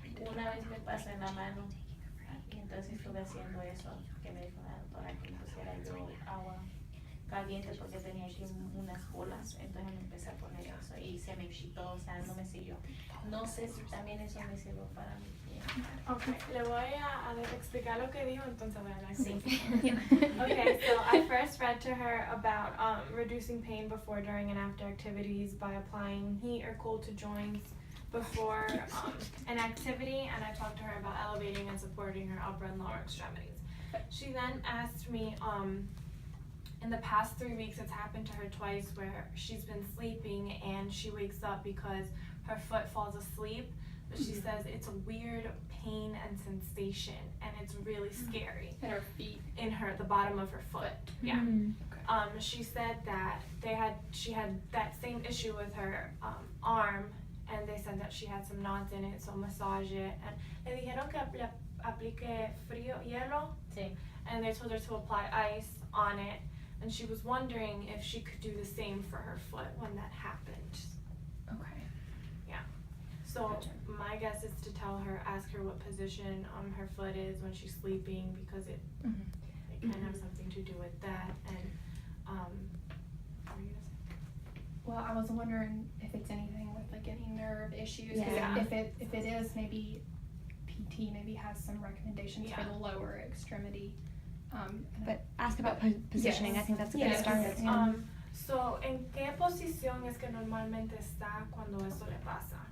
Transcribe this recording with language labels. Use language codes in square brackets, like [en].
[es] Una vez me pasó en la mano y entonces estuve haciendo eso que me dijo la doctora que pusiera yo agua caliente porque tenía aquí unas bolas, entonces me empecé a poner eso y se me quitó, o sea, no me siguió. No sé si también eso me sirvió para mi pie. Okay, le voy a explicar lo que dijo, entonces voy a hablar. Sí. [en] Okay, so I first read to her about reducing pain before, during, and after activities by applying heat or cold to joints before an activity, and I talked to her about elevating and supporting her upper and lower extremities. She then asked me, in the past 3 weeks, it's happened to her twice where she's been sleeping and she wakes up because her foot falls asleep, but she says it's a weird pain and sensation, and it's really scary. In her feet. In the bottom of her foot. Yeah. She said that she had that same issue with her arm, and they said that she had some knots in it, so massage it. And [es] le dijeron que aplique frío, hielo, Sí. [en] and they told her to apply ice on it, and she was wondering if she could do the same for her foot when that happened. Okay. So my guess is to ask her what position her foot is when she's sleeping, because it can have something to do with that. And what were you gonna say? Well, I was wondering if it's anything with like any nerve issues. 'Cause Yeah. If it is, maybe PT maybe has some recommendations for the lower extremity. But ask about positioning. Yes. I think that's a good Yes. start. Yeah. So [es] ¿en qué posición es que normalmente está cuando eso le pasa?